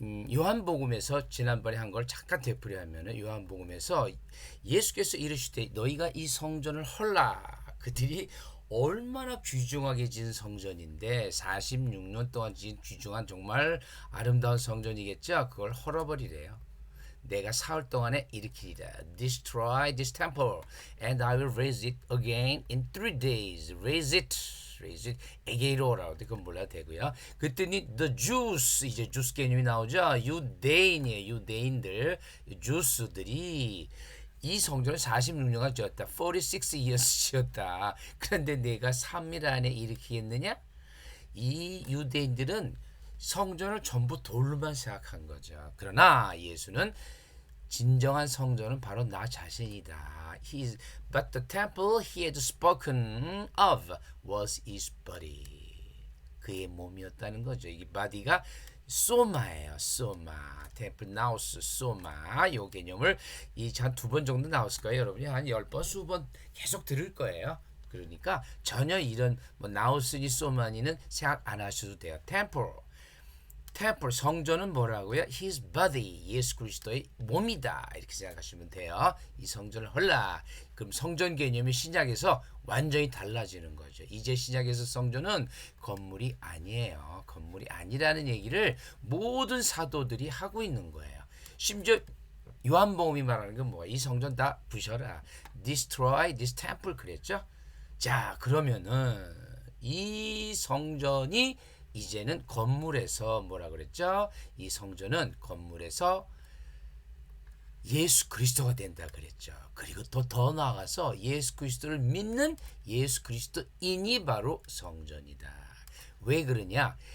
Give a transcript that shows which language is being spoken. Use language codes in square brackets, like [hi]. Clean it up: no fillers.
[ko] 요한복음에서 지난번에 한 걸 잠깐 되풀이하면은 요한복음에서 예수께서 이르시되 너희가 이 성전을 헐라. 그들이 얼마나 귀중하게 지은 성전인데 46년 동안 지은 귀중한 정말 아름다운 성전이겠죠. 그걸 헐어버리래요. 내가 사흘 동안에 일으키리라. [en] Destroy this temple, and I will raise it again in 3 days. Raise it again이라고. [ko] 그건 몰라도 되고요. 그랬더니 [en] the Jews, [ko] 이제 주스 개념이 나오죠. 유대인이에요. 유대인들, 주스들이 이 성전을 46년간 지었다. [en] 46 years [ko] 지었다. 그런데 내가 3일 안에 일으키겠느냐? 이 유대인들은 성전을 전부 돌로만 생각한 거죠. 그러나 예수는 진정한 성전은 바로 나 자신이다. [en] But the temple he had spoken of was his body. [ko] 그의 몸이었다는 거죠. 이 body가 소마예요. 소마. 템플 나우스 소마. 요 개념을 한 두 번 정도 나왔을 거예요. 여러분이 한 10번, 수번 계속 들을 거예요. 그러니까 전혀 이런 뭐 나우스니 소마니는 생각 안 하셔도 돼요. 템플 성전은 뭐라고요? [en] His body, [ko] 예수 그리스도의 몸이다. 이렇게 생각하시면 돼요. 이 성전을 헐라. 그럼 성전 개념이 신약에서 완전히 달라지는 거죠. 이제 신약에서 성전은 건물이 아니에요. 건물이 아니라는 얘기를 모든 사도들이 하고 있는 거예요. 심지어 요한복음이 말하는 건 뭐야? 이 성전 다 부셔라. [en] Destroy this temple [ko] 그랬죠? 자, 그러면은 이 성전이 이제는 건물에서 뭐라 그랬죠? 이 성전은 건물에서 예수 그리스도가 된다 그랬죠. 그리고 또 더 나아가서 예수 그리스도를 믿는 예수 그리스도인이 바로 성전이다. 왜 그러냐?